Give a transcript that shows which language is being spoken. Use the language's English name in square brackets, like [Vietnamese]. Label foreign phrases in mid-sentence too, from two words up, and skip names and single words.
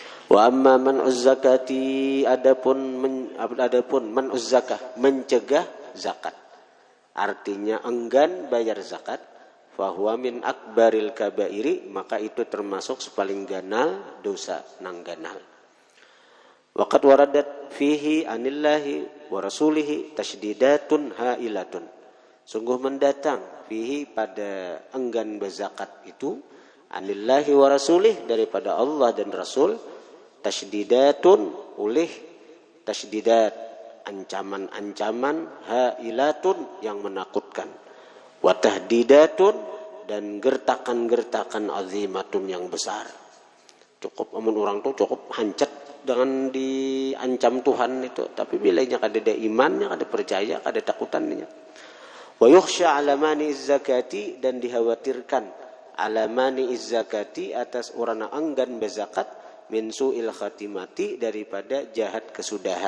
[Arabic] وأما مانع الزكاة, [Banjar] adapun [Arabic] مانع الزكاة, [Banjar] mencegah zakat, artinya enggan bayar zakat, [Arabic] فهو من أكبر الكبائر, [Banjar] maka itu termasuk sepaling ganal dosa nang ganal. [Arabic] وقد وردت فيه عن الله ورسوله تشديدات هائلة, [Banjar] sungguh mendatang fihi pada enggan berzakat itu, [Arabic] عن الله ورسوله [Banjar] daripada Allah dan Rasul, tashdidatun oleh tashdidat, ancaman-ancaman, hailatun yang menakutkan, [Arabic] وتهديدات [Banjar] dan gertakan-gertakan azimatun yang besar. Cukup amun orang tuh cukup hancet dengan diancam Tuhan itu, tapi bilanya kada ada imannya, kada percaya, kada takutannya. [Arabic] ويخشى على مانع الزكاة, [Banjar] dan dikhawatirkan [Arabic] على مانع الزكاة [Banjar] atas orang enggan berzakat, [Arabic] من سوء الخاتمة [Banjar] daripada jahat kesudahan.